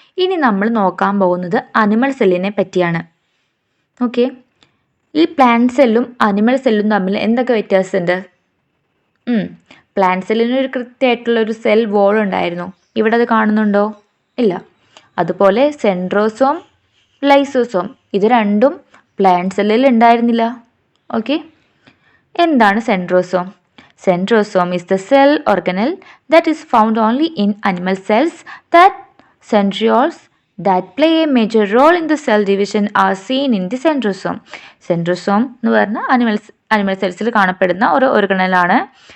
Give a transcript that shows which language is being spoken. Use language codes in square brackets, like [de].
[ml] ഇനി നമ്മൾ നോക്കാൻ പോകുന്നത് അനിമൽ സെല്ലിനെ പറ്റിയാണ്. ഓക്കെ, ഈ പ്ലാന്റ് സെല്ലും അനിമൽ സെല്ലും തമ്മിൽ എന്തൊക്കെ വ്യത്യാസമുണ്ട്? പ്ലാന്റ് സെല്ലിന് ഒരു കൃത്യമായിട്ടുള്ളൊരു സെൽ വോൾ ഉണ്ടായിരുന്നു. ഇവിടെ അത് കാണുന്നുണ്ടോ? ഇല്ല. അതുപോലെ സെൻട്രോസോം, ലൈസോസോം, ഇത് രണ്ടും പ്ലാന്റ് സെല്ലിൽ ഉണ്ടായിരുന്നില്ല. ഓക്കെ, എന്താണ് centrosome? [en] Centrosome is the cell organelle that is found only in animal cells that centrioles that play a major role in the cell division are seen in the centrosome. [ml] Centrosome എന്ന് പറഞ്ഞാൽ animal സെൽസിൽ കാണപ്പെടുന്ന ഒരു ഓർഗണലാണ്.